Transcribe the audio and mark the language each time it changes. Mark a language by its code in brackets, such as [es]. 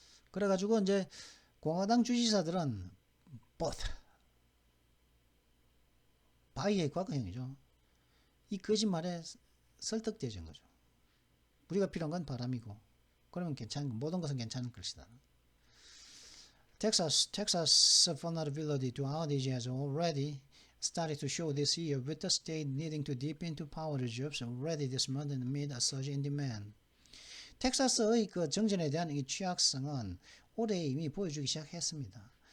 [ko] 그래가지고 이제 공화당 주지사들은 both 바이의 과거형이죠. 이 거짓말에 설득되어진 거죠. 우리가 필요한 건 바람이고 그러면 괜찮은 모든 것은 괜찮을 것이다. [en] Texas vulnerability to outage has already started to show this year, with the state needing to dip into power reserves already this month amid a surge in demand. [ko] 텍사스의 그 정전에 대한 이 취약성은 올해 이미 보여주기 시작했습니다.